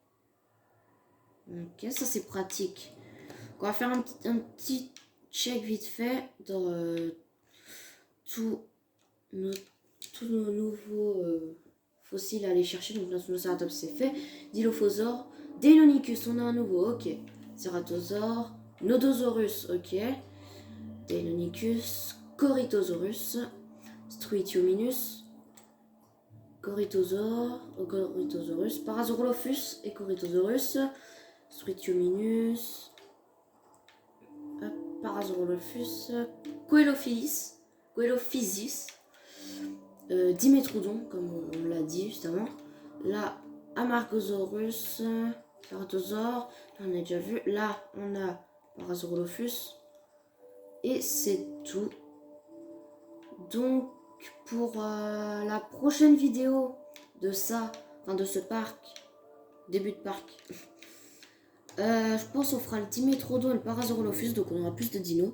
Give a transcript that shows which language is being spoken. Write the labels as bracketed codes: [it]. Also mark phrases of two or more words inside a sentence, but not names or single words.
[fr] Ok, ça c'est pratique. On va faire un petit check vite fait dans tous nos nouveaux fossiles à aller chercher. Donc là, Ceratops c'est fait. Dilophosaure, Deinonychus, on a un nouveau, ok. Ceratosaure, Nodosaurus, ok. Deinonychus, Corythosaurus, Struthiominus, Corythosaurus, Parasaurolophus et Corythosaurus, Struthiominus, Parasaurolophus, Coelophysis, Dimetrodon, comme on l'a dit justement. Là, Amargosaurus, Ceratosaure, on a déjà vu. Là, on a Parasaurolophus. Et c'est tout. Donc, pour la prochaine vidéo de ça, enfin de ce parc, début de parc, je pense qu'on fera le Dimetrodon et le Parasaurolophus, donc on aura plus de dinos.